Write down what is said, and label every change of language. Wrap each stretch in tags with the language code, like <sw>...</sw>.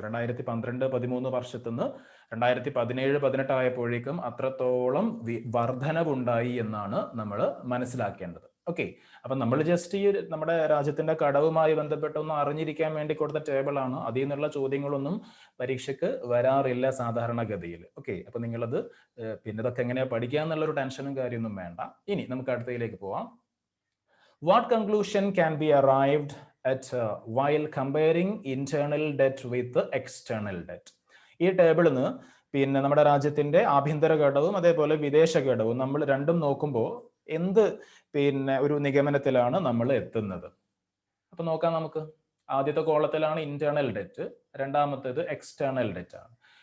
<ml>2012-13 വർഷത്തുനിന്ന് 2017-18 ആയപ്പോഴേക്കും അത്രത്തോളം വർധനവുണ്ടായി എന്നാണ് നമ്മൾ മനസ്സിലാക്കേണ്ടത്. ഓക്കെ, അപ്പൊ നമ്മൾ ജസ്റ്റ് ഈ നമ്മുടെ രാജ്യത്തിന്റെ കടവുമായി ബന്ധപ്പെട്ട് ഒന്ന് അറിഞ്ഞിരിക്കാൻ വേണ്ടി കൊടുത്ത ടേബിൾ ആണ്. അതിൽ നിന്നുള്ള ചോദ്യങ്ങളൊന്നും പരീക്ഷയ്ക്ക് വരാറില്ല സാധാരണഗതിയിൽ. ഓക്കെ, അപ്പൊ നിങ്ങളത് പിന്നെ ഇതൊക്കെ എങ്ങനെയാ പഠിക്കുക എന്നുള്ളൊരു ടെൻഷനും കാര്യമൊന്നും വേണ്ട. ഇനി നമുക്ക് അടുത്തതിലേക്ക് പോവാം.</ml> <en>What conclusion can be arrived at while comparing internal debt with external debt?</en> <ml>ഈ ടേബിളിൽ നിന്ന് പിന്നെ നമ്മുടെ രാജ്യത്തിന്റെ ആഭ്യന്തര ഘടകവും അതേപോലെ വിദേശ ഘടകവും നമ്മൾ രണ്ടും നോക്കുമ്പോൾ എന്ത് പിന്നെ ഒരു നിഗമനത്തിലാണ് നമ്മൾ എത്തുന്നത്? അപ്പൊ നോക്കാം നമുക്ക്. ആദ്യത്തെ കോളത്തിലാണ് ഇന്റേണൽ ഡെറ്റ്, രണ്ടാമത്തേത് എക്സ്റ്റേണൽ ഡെറ്റ് ആണ്.</ml>